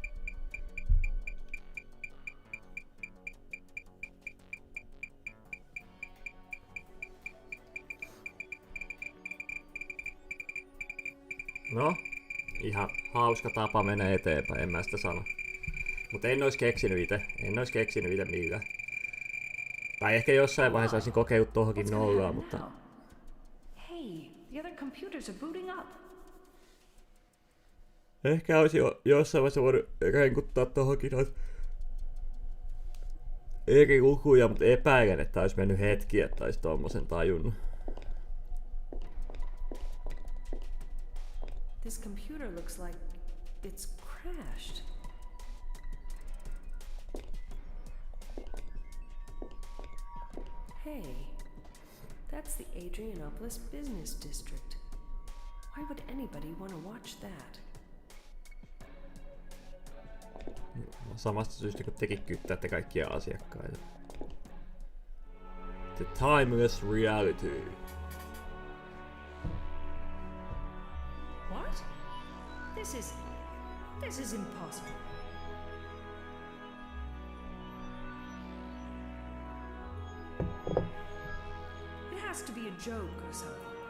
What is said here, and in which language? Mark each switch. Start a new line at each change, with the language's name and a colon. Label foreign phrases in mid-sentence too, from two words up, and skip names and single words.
Finnish: No, ihan hauska tapa mennä eteenpäin, en mä sitä sano. Mutta en ois keksinyt ite millään. Tai ehkä jossain vaiheessa olisin kokeillut tohonkin nollaa, mutta...
English: Hey, the other computers are booting up.
Finnish: Ehkä olisi jossain vaiheessa voinut renkuttaa tohonkin noita eri lukuja, mutta epäilen, että olisi mennyt hetki, että olisi tommosen tajunnut.
English: This computer looks like it's crashed. Hey, that's the Adrianopolis Business District. Why would anybody want to watch that?
Finnish: Samasta syystä kun tekin kyttäätte kaikkia asiakkaita.
English: The timeless reality. What? This is impossible. It has to be a joke or something.